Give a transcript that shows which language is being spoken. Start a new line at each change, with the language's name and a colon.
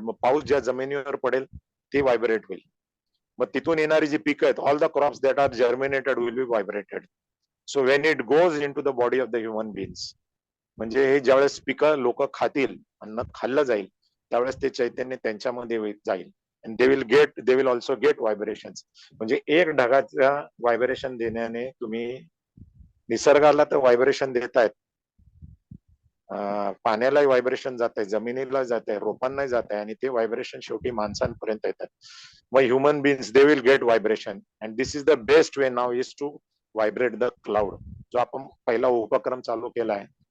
Marathi: मग पाऊस ज्या जमिनीवर पडेल ते व्हायब्रेट होईल. मग तिथून येणारी जी पिकं आहेत,
English: All the crops that are germinated will be vibrated. So when it goes into the body of the human beings,
Marathi: म्हणजे हे ज्यावेळेस पिकं लोक खातील, अन्न खाल्लं जाईल, त्यावेळेस ते चैतन्य त्यांच्यामध्ये जाईल.
English: and they will also get vibrations.
Marathi: म्हणजे एक ढगाच्या व्हायब्रेशन देण्याने तुम्ही निसर्गाला तर व्हायब्रेशन देतायत, पाण्यालाही व्हायब्रेशन जात आहे, जमिनीला जात आहे, रोपांनाही जात आहे, आणि ते व्हायब्रेशन शेवटी माणसांपर्यंत येतात.
English: मग human beings they will get vibration. And this is the best way now is to vibrate the cloud.
Marathi: जो आपण पहिला उपक्रम चालू केला आहे